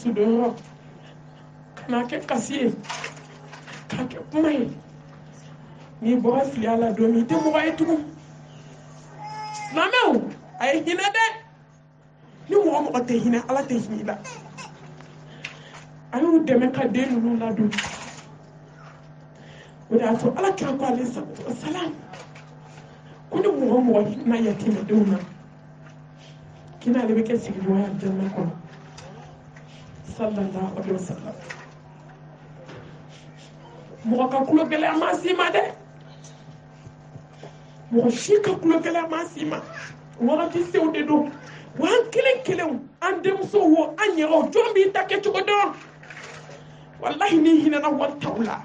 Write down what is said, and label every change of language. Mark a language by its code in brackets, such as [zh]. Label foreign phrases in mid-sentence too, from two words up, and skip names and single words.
[bm] sudon yɔrɔ ka n'a kɛ kasi ye k'a kɛ kuma ye n'i bɔra filiya la don min i tɛ mɔgɔ ye tugun silamɛw a ye hinɛ dɛ ni mɔgɔ tɛ hinɛ ala tɛ hinɛ i la a y'u dɛmɛ ka den ninnu ladon o de y'a to ala kira ko [ar] عليه الصلاة والسلام [bm] ko ni mɔgɔ hinɛ yatimɛdenw na kina ale bɛ kɛ sigiɲɔgɔnya aljanna kɔnɔ [ar] صلى الله عليه وسلم [bm] mɔgɔ ka kulo gɛlɛya ma s'i ma dɛ mɔgɔ si ka kulo gɛlɛya ma s'i ma wagati sew de don wan kelen kelen an denmuso wo an yɛrɛ o jɔn b'i ta kɛ cogo dɔn wallahi ni hinɛna wari taw la